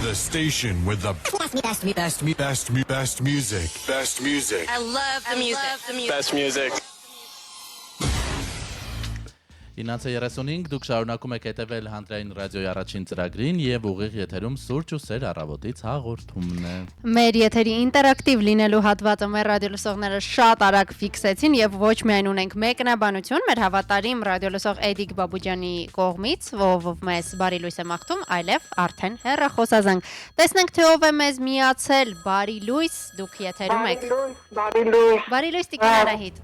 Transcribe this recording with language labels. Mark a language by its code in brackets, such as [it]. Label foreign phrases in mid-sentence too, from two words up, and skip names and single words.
[en] station with the best music. Best music. I love the music. Best music. [hy] 9:35 դուք շարունակում եք հետևել Հանրային ռադիոյի առաջին ծրագրին եւ ուղիղ եթերում սուրճ ու սեր առավոտից հաղորդումն է։ Մեր եթերի ինտերակտիվ լինելու հատվածը մեր ռադիոլսողները շատ արագ ֆիքսեցին եւ ոչ միայն ունենք մեկնաբանություն մեր հավատարիմ ռադիոլսող Էդիկ Բաբուջյանի կողմից, ով մեզ բարի լույս է մաղթում, այլև արդեն հեռախոսազանգ։ Տեսնենք թե ով է մեզ միացել։ Բարի լույս, դուք եթերում եք։ Բարի լույս Տիկին Արահիտ։